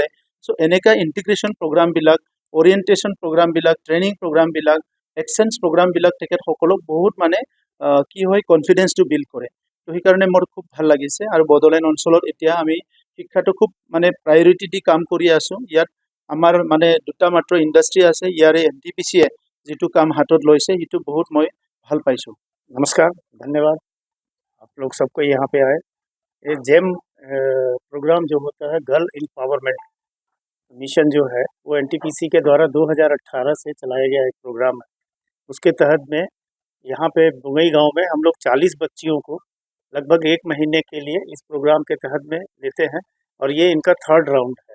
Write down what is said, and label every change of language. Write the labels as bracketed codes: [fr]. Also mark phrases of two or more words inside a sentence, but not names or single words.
[as] চ' এনেকুৱা ইণ্টিগ্ৰেশ্যন প্ৰগ্ৰামবিলাক, অৰিয়েণ্টেশ্যন প্ৰগ্ৰামবিলাক, ট্ৰেইনিং প্ৰগ্ৰামবিলাক, এক্সচেঞ্জ প্ৰগ্ৰামবিলাক তেখেতসকলক বহুত কি হয় কনফিডেন্সটো বিল্ড কৰে। তো সেইকাৰণে মোৰ খুব ভাল লাগিছে। আৰু বড়োলেণ্ড অঞ্চলত এতিয়া আমি শিক্ষাটো খুব প্ৰায়ৰিটি দি কাম কৰি আছোঁ। ইয়াত আমাৰ দুটা মাত্ৰ ইণ্ডাষ্ট্ৰী আছে। ইয়াৰে এনটিপিচিয়ে যিটো কাম হাতত লৈছে সেইটো বহুত মই ভাল পাইছোঁ। [hi] नमस्कार, धन्यवाद आप लोग सबको यहाँ पे आए। ये जेम प्रोग्राम जो होता है गर्ल एम्पावरमेंट मिशन जो है वो एनटीपीसी के द्वारा 2018 से चलाया गया एक प्रोग्राम है। उसके तहत में यहाँ पे बुंगई गांव में हम लोग 40 बच्चियों को लगभग 1 महीने के लिए इस प्रोग्राम के तहत में लेते हैं और ये इनका 3rd राउंड है।